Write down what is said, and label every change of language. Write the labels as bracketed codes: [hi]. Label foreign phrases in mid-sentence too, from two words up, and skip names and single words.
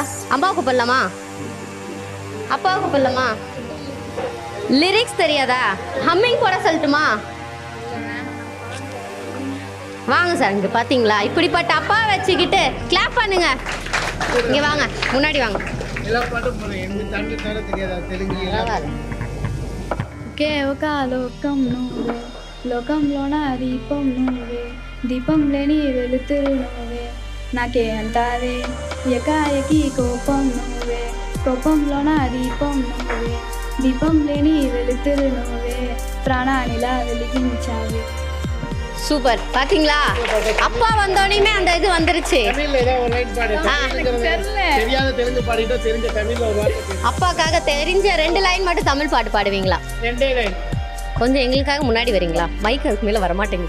[ta] அம்மாவுக்கு கூப்பிடலாமா? அப்பாவுக்கு கூப்பிடலாமா? லிரிக்ஸ் தெரியாதா? ஹம்மிங் போட சொல்லட்டுமா? வாங்க சார், இங்கே பார்த்தீங்களா, இப்படிப்பட்ட அப்பா வச்சுக்கிட்டு கிளாப் பண்ணுங்க. இங்கே வாங்க, முன்னாடி வாங்க. [te] ఓకే ఒక లోకం నువ్వే, లోకంలోన దీపం నువ్వే, దీపం లేని వెలుతురు నువ్వే, నాకే అంటావే ఎకాయకి కోపం నువ్వే, కోపంలోన దీపం నువ్వే, దీపం లేని వెలుతురు నువ్వే, ప్రాణానిలా వెలిగించావే. [ta] சூப்பர். பாத்தீங்களா, அப்பா வந்தோடனே அந்த இது வந்துருச்சு. அப்பாக்காக தெரிஞ்ச 2 லைன் மட்டும் தமிழ் பாட்டு பாடுவீங்களா? 2 லைன். கொஞ்சம் எங்களுக்காக முன்னாடி வரீங்களா? மைக் அதுக்கு மேல வர மாட்டேங்குது.